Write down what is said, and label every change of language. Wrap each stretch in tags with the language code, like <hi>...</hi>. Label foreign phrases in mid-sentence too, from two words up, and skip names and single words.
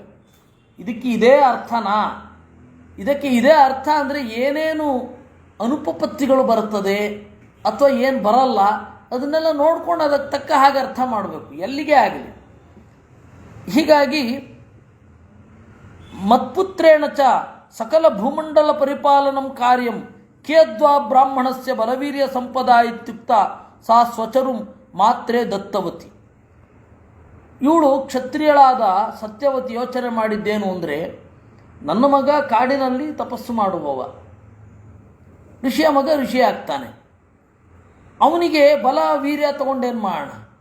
<kn>ಇದಕ್ಕೆ ಇದೇ ಅರ್ಥನಾ, ಇದಕ್ಕೆ ಇದೇ ಅರ್ಥ ಅಂದರೆ ಏನೇನು ಅನುಪಪತ್ತಿಗಳು ಬರುತ್ತದೆ ಅಥವಾ ಏನು ಬರಲ್ಲ ಅದನ್ನೆಲ್ಲ ನೋಡ್ಕೊಂಡು ಅದಕ್ಕೆ ತಕ್ಕ ಹಾಗೆ ಅರ್ಥ ಮಾಡಬೇಕು, ಎಲ್ಲಿಗೆ ಆಗಲಿ.</kn> <sa>ಹೀಗಾಗಿ ಮತ್ಪುತ್ರೇಣ ಚ ಸಕಲ ಭೂಮಂಡಲ ಪರಿಪಾಲನಂ ಕಾರ್ಯಂ ಕೇದ್ವಾ ಬ್ರಾಹ್ಮಣಸ್ಯ ಬಲವೀರ್ಯ ಸಂಪದ ಇತ್ಯುಕ್ತ ಸಾ ಸ್ವಚರುಂ ಮಾತ್ರೇ ದತ್ತವತಿ.</sa> <kn>ಇವಳು ಕ್ಷತ್ರಿಯಳಾದ ಸತ್ಯವತಿ ಯೋಚನೆ ಮಾಡಿದ್ದೇನು ಅಂದರೆ, ನನ್ನ ಮಗ ಕಾಡಿನಲ್ಲಿ ತಪಸ್ಸು ಮಾಡುವವ, ಋಷಿಯ ಮಗ ಋಷಿ ಆಗ್ತಾನೆ, ಅವನಿಗೆ ಬಲ ವೀರ್ಯ ತಗೊಂಡೇನು ಮಾಡೋಣ?</kn>